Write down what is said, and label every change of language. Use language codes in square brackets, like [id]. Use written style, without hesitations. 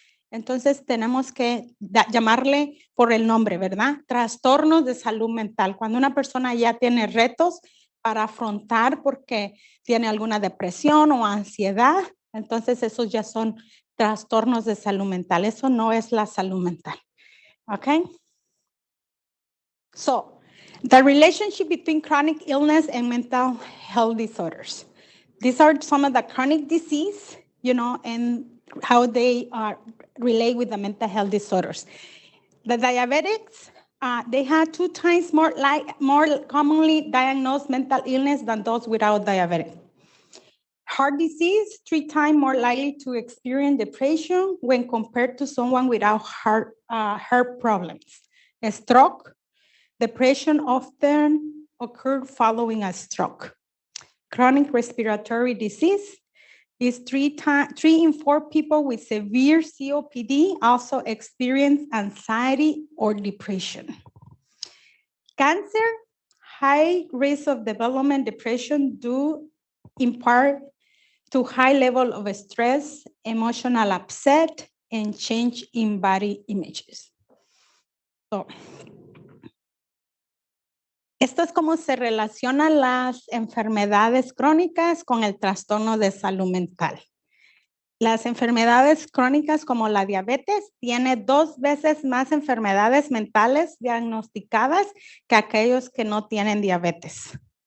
[es] Entonces tenemos que llamarle por el nombre, ¿verdad? Trastornos de salud mental. Cuando una persona ya tiene retos para afrontar porque tiene alguna depresión o ansiedad, entonces esos ya son trastornos de salud mental. Eso no es la salud mental. [en] Okay? So, the relationship between chronic illness and mental health disorders. These are some of the chronic disease, and how they relate with the mental health disorders. The diabetics, they have 2 times more commonly diagnosed mental illness than those without diabetes. Heart disease, 3 times more likely to experience depression when compared to someone without heart problems. A stroke, depression often occurred following a stroke. Chronic respiratory disease is 3 in 4 people with severe COPD also experience anxiety or depression. Cancer, high risk of development depression due in part to high level of stress, emotional upset, and change in body images. [es] So, esto es como se relacionan las enfermedades crónicas con el trastorno de salud mental. Las enfermedades crónicas como la diabetes tiene 2 veces más enfermedades mentales diagnosticadas que aquellos que no tienen diabetes.